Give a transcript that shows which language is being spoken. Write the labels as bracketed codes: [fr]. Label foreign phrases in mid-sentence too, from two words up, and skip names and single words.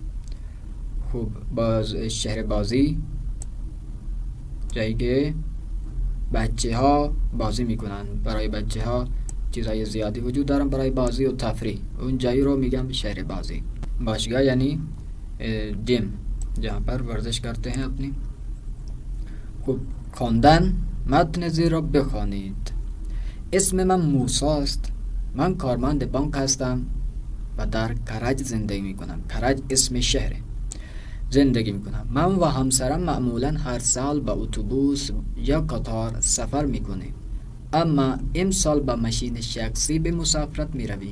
[fa] خب شهر بازی، جایی که بچه ها بازی میکنن. برای بچه ها چیزهای زیادی وجود دارن برای بازی و تفریح، اون جایی رو میگم شهر بازی. باشگاه یعنی جیم، [ur] جہاں پر ورزش کرتے ہیں اپنی. [fa] خب خواندن، متن زیر را بخوانید. اسم من موسی است، من کارمند بانک هستم و در کرج زندگی میکنم. کرج اسم شهره. زندگی میکنم. من و همسرم معمولا هر سال با اتوبوس یا قطار سفر میکنیم، اما امسال با ماشین شخصی به مسافرت میرویم.